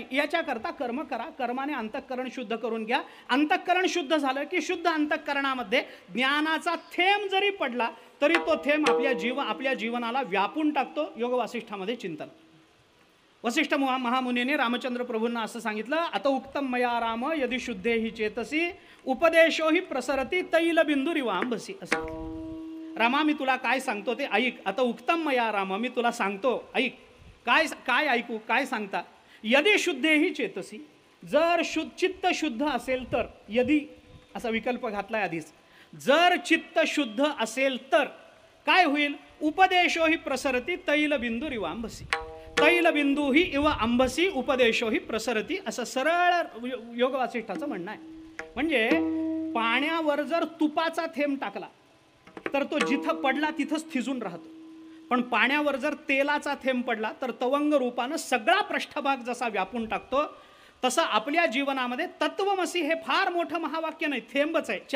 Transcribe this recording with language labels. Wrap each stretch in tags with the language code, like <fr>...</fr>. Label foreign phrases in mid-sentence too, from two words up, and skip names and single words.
<mr>याच्याकरता कर्म करा, कर्माने अंतःकरण शुद्ध करून घ्या. अंतःकरण शुद्ध झालं की शुद्ध अंतःकरणामध्ये ज्ञानाचा थेंब जरी पडला तरी तो थेंब आपल्या जीवनाला व्यापून टाकतो. योग वासिष्ठामध्ये चिंतन. वसिष्ठ महामुनीने रामचंद्र प्रभूंना असं सांगितलं, आता</mr> <sa>उक्तम मया राम यदि शुद्धे ही चेतसी उपदेशो ही प्रसरती तैलबिंदुरिवांबसी.</sa> <mr>असं रामा मी तुला काय सांगतो ते ऐक.</mr> <sa>आता उक्तम मया राम,</sa> <mr>मी तुला सांगतो ऐक. काय ऐकू, काय सांगता?</mr> <sa>यदि शुद्धे ही चेतसी,</sa> <mr>जर चित्त शुद्ध असेल तर, यदि असा विकल्प घातलाय आधीच, जर चित्त शुद्ध असेल तर काय होईल?</mr> <sa>उपदेशो ही प्रसरती तैलबिंदुरिवांबसी. तैलबिंदू ही इव अंबसी उपदेशो ही प्रसरती,</sa> <mr>असं सरळ योग वासिष्ठाचं म्हणणं आहे. म्हणजे पाण्यावर जर तुपाचा थेंब टाकला तर तो जिथं पडला तिथंच थिजून राहतो, पण पाण्यावर जर तेलाचा थेंब पडला तर तवंग रूपानं सगळा पृष्ठभाग जसा व्यापून टाकतो, तसं आपल्या जीवनामध्ये तत्वमसी हे फार मोठं महावाक्य नाही, थेंबच आहे.</mr>